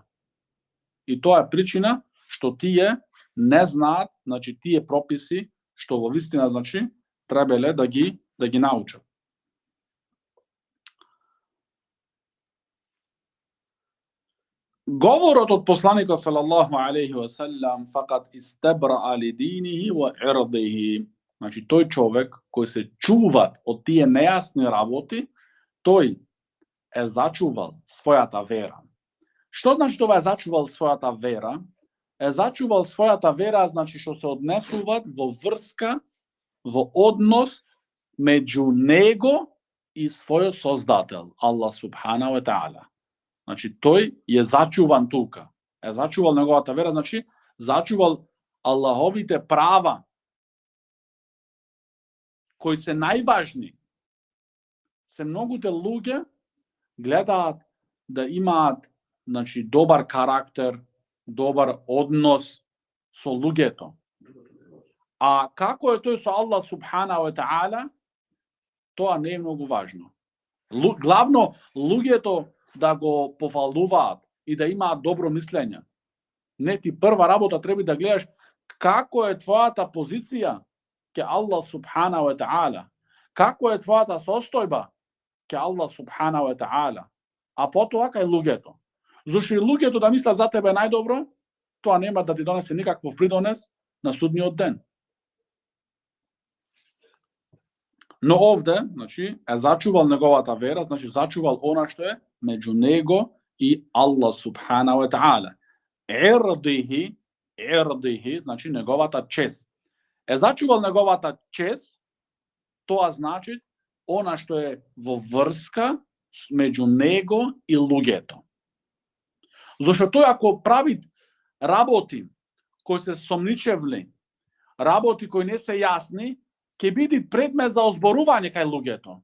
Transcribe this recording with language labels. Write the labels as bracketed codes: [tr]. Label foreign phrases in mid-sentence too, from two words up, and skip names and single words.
[mk] И тоа е причина што тие не знаат, значи, тие прописи што во вистина, значи, требале да ги научат. Говорот од посланикот [ar] صلى الله عليه وسلم فقد استبرأ لدينه وعرضه. [mk] Значи, тој човек кој се чува од тие нејасни работи, тој е зачувал својата вера. Што значи тоа е зачувал својата вера? Е зачувал својата вера, значи што се однесуваат во врска, во однос меѓу него и својот создател, [ar] الله سبحانه وتعالى. [mk] Значи, тој е зачуван тука. Е зачувал неговата вера, значи, зачувал Аллаховите права, кои се најважни. Се многуте луѓе гледаат да имаат, значи, добар карактер, добар однос со луѓето. А како е тој со Аллах [ar] سبحانه وتعالى, [mk] тоа не е многу важно. Главно, луѓето да го пофалуваат и да имаат добро мислење. Не, ти прва работа треба да гледаш како е твојата позиција ке Аллах [ar] سبحانه وتعالى. [mk] Како е твојата состојба ке Аллах [ar] سبحانه وتعالى. [mk] А потоа кај луѓето. Зашто и луѓето да мислат за тебе најдобро, тоа нема да ти донесе никаков придонес на судниот ден. Но овде, значи, е зачувал неговата вера, значи зачувал она што е меѓу него и Аллах [ar] سبحانه وتعالى. [mk] Ирдихи, значи неговата чест. Е зачувал неговата чест, тоа значи она што е во врска меѓу него и луѓето. Зашто тој ако прави работи кои се сомничевни, работи кои не се јасни, ќе биде предмет за озборување кај луѓето.